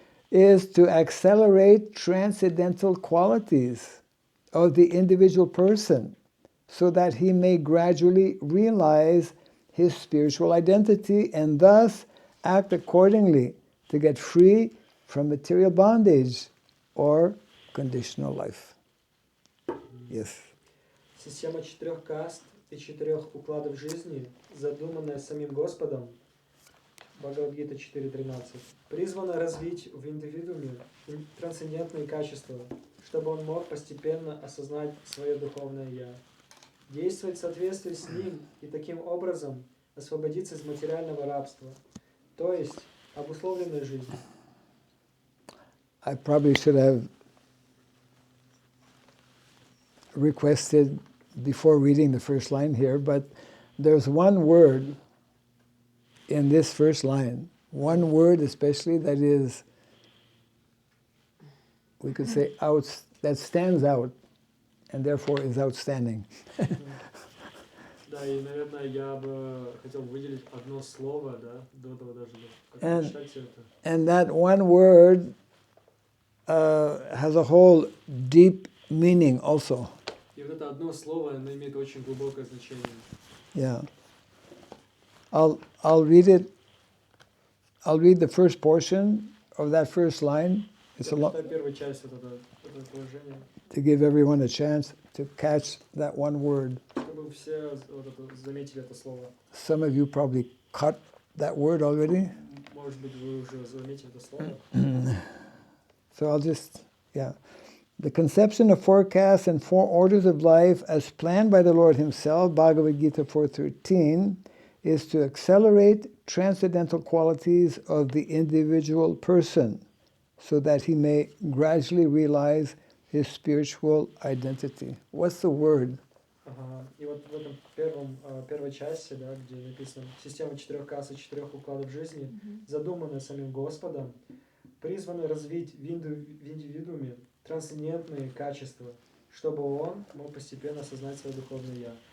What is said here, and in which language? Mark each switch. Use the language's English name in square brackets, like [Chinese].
[English] is to accelerate transcendental qualities of the individual person so that he may gradually realize his spiritual identity and thus act accordingly to get free from material bondage or conditional life. Yes. [Russian] Система 4 каст и 4 укладов жизни, задуманная самим Господом, Бхагавад-гита 4.13, призвана развить в индивидууме трансцендентные качества, чтобы он мог постепенно осознать свое духовное «Я», действовать в соответствии с ним и таким образом освободиться из материального рабства, то есть обусловленной жизни. [English] I probably should have requested before reading the first line here, but there's one word in this first line, one word especially that is, we could say, that stands out and therefore is outstanding. [Russian] Да, и, наверное, я бы хотел выделить одно слово, да, до этого даже, как читать это. [English] And that one word has a whole deep meaning also. [Russian] И вот это одно слово, оно имеет очень глубокое значение. [English] Yeah. I'll read it. I'll read the first portion of that first line. It's a lot. [Russian] Первая часть этого положения. [English] To give everyone a chance to catch that one word. [Russian] Чтобы все заметили это слово. [English] Some of you probably caught that word already. [Russian] Может быть, вы уже заметили это слово. [English] So I'll just, The conception of 4 castes and 4 orders of life as planned by the Lord Himself, Bhagavad Gita 4.13, is to accelerate transcendental qualities of the individual person so that he may gradually realize his spiritual identity. What's the word? [Russian] Ага. И вот в этом первой части, да, где написано «Система 4 касс и 4 укладов жизни, задуманная самим Господом, призваны развить в индивидууме трансцендентные качества, чтобы он мог постепенно осознать свое духовное «Я».